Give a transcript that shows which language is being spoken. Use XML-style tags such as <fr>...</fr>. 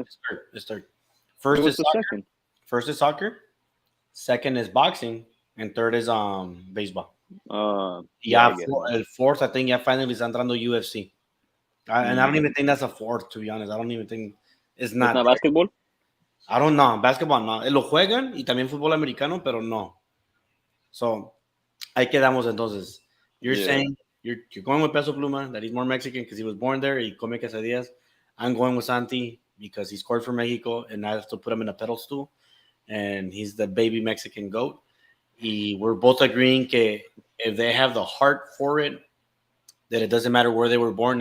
<en>It's third. It's third. Who First was is the soccer. second? First is soccer. Second is boxing, and third is baseball. Yeah, Yeah, I get it now. el fourth, I think, yeah, finally</en> <es>está entrando</es> <en>UFC. And I don't even think that's a fourth, to be honest. I don't even think it's It's not. not basketball? I don't know. Basketball, no.</en> <es>Lo juegan y también fútbol americano, pero no.</es> <en>So,</en> <es>ahí quedamos entonces.</es> <en>You're Yeah. saying you're going with Peso Pluma, that he's more Mexican because he was born there.</en> <es>Y come quesadillas.</es> <en>I'm going with Santi because he scored for Mexico, and I have to put him in a pedestal. And he's the baby Mexican goat. Y we're both agreeing que if they have the heart for it, that it doesn't matter where they were born.</en>